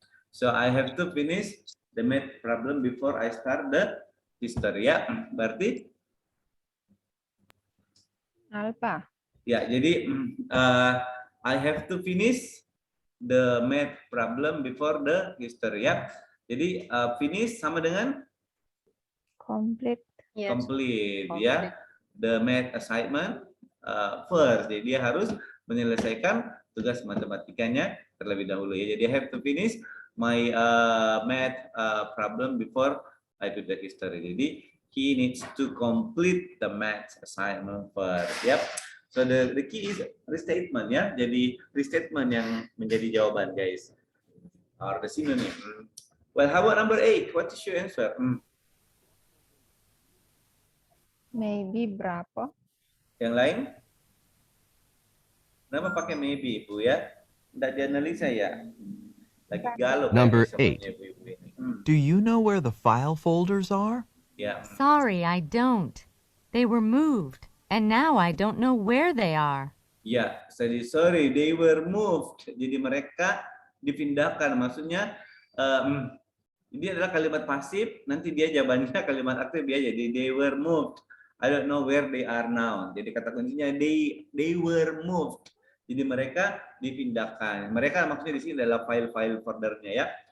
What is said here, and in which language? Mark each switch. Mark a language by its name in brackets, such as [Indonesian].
[English] So I have to finish the math problem before I start the history. [Indonesian] Ya, berarti [English] Alpha. [Indonesian] ya. [English] Jadi I have to finish the math problem before the history. [Indonesian] Ya. Jadi finish sama dengan [English] Complete. Yes. complete. Ya. The math assignment first. [Indonesian] Jadi dia harus menyelesaikan tugas matematikanya terlebih dahulu ya. [English] Jadi I have to finish my math problem before I do the history. Jadi he needs to complete the math assignment first. Yep. So the key is restatement ya. [Indonesian] Jadi restatement yang menjadi jawaban guys. [English] Or the synonym. Well, how about number 8? What is your answer? [Indonesian] Maybe berapa? Yang lain? Kenapa pakai maybe Ibu ya? Tidak dianalisa ya? Lagi galau. [English] Number [Indonesian] kayaknya [English] 8. [Indonesian] sama Ibu ini. [English] Do you know where the file folders are? [Indonesian] Ya. [English] Sorry, I don't. They were moved, and now I don't know where they are. Ya, sorry, they were moved. [Indonesian] Jadi mereka dipindahkan. Maksudnya ini adalah kalimat pasif. Nanti dia jawabannya kalimat aktif ya. Jadi [English] they were moved. I don't know where they are now. [Indonesian] Jadi kata kuncinya [English] they were moved. [Indonesian] Jadi mereka dipindahkan. Mereka maksudnya di sini adalah file-file foldernya ya.